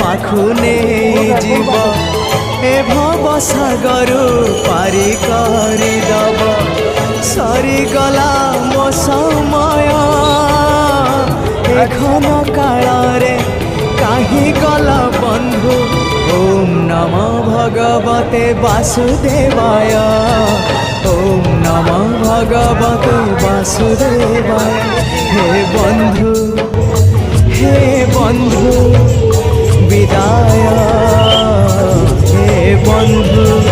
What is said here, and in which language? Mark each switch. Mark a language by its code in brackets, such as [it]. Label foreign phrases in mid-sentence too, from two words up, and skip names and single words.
[or] ପାଖୁ ନାହିଁ ଜୀବ ଏ ଭବ ସାଗର ପାରି କରି ଦବ ସରି ଗଲା ମୋ ସମୟ ଏଖନ କାଳ ରେ କାହିଁ ଗଲା ବନ୍ଧୁ [sa] ओम नमो भगवते वासुदेवाय ओम नमो भगवते वासुदेवाय [or] ହେ ବନ୍ଧୁ ବିଦାୟ ହେ ବନ୍ଧୁ।